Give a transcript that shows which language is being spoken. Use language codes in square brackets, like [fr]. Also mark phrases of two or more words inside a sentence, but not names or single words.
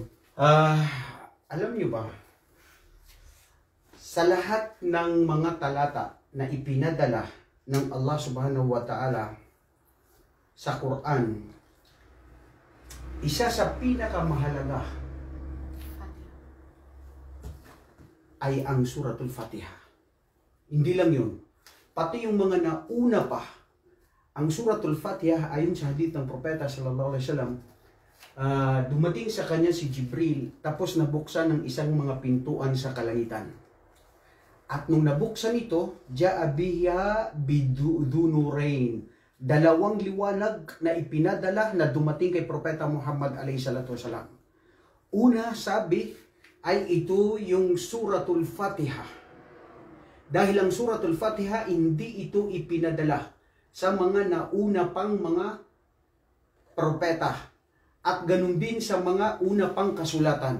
[tl] Alam nyo ba, sa lahat ng mga talata na ipinadala ng Allah [ar] سبحانه وتعالى [tl] sa Quran, isa sa pinakamahalaga ay ang Suratul Fatiha. Hindi lang yun. Pati yung mga nauna pa, ang Suratul Fatiha ayon sa hadith ng Propeta [ar] صلى الله عليه وسلم, [tl] dumating sa kanya si Jibril tapos nabuksan ng isang mga pintuan sa kalangitan. At nung nabuksan ito, [ar] جاء بها بنورين, [tl] dalawang liwanag na ipinadala na dumating kay Propeta Muhammad [ar] عليه الصلاة والسلام. [tl] Una, sabi, ay ito yung Suratul Fatiha. Dahil ang Suratul Fatiha, hindi ito ipinadala sa mga nauna pang mga propeta. At ganun din sa mga una pang kasulatan.